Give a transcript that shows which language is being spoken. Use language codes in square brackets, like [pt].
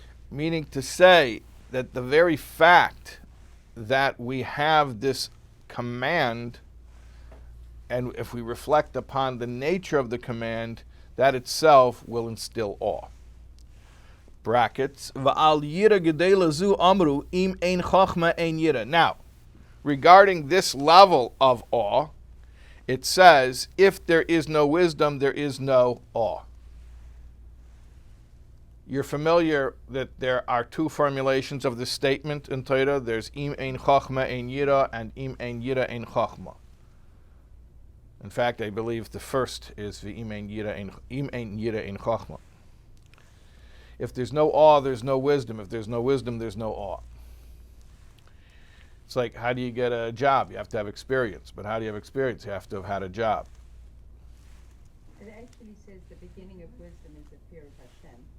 [en] Meaning to say that the very fact that we have this command, and if we reflect upon the nature of the command, that itself will instill awe. Brackets. [he] Va'al yira gedela zu amru im ein chachma ein yira. [en] Now, regarding this level of awe, it says, if there is no wisdom, there is no awe. You're familiar that there are two formulations of this statement in Torah. There's [he] im ein chachma ein yira [en] and [he] im ein yira ein chachma. [en] In fact, I believe the first is the [he] im ein yira ein chachma. [en] If there's no awe, there's no wisdom. If there's no wisdom, there's no awe. It's like, how do you get a job? You have to have experience. But how do you have experience? You have to have had a job. It actually says the beginning of wisdom is the fear of Hashem.